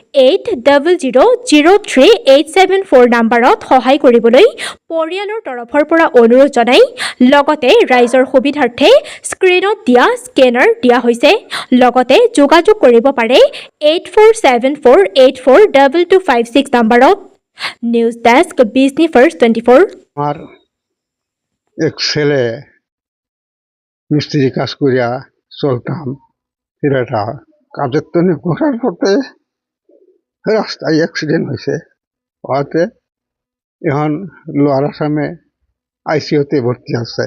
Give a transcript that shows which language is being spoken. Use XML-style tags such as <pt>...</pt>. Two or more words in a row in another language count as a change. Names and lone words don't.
<as>80003874 নম্বৰত সহায় কৰিবলৈ পৰিয়ালৰ তৰফৰ পৰা অনুৰোধ জনাই লগতে ৰাইজৰ সুবিধাৰ্থে স্ক্ৰীনত দিয়া স্কেনাৰ দিয়া হৈছে। লগতে যোগাযোগ কৰিব পাৰে 8474842256 নম্বৰত।</as> <en>News Desk</en> <as>বিজনী ফাৰ্ষ্ট 24।</as> <bn>আমার এক ছেলে মিস্ত্রি কাজ করিয়া চলতাম, ছেলেটা কাজের তো ঘোরার পথে রাস্তায় অ্যাক্সিডেন্ট হয়েছে। হওয়াতে এখন লোয়ার আসামে ICUতে ভর্তি আছে।</bn>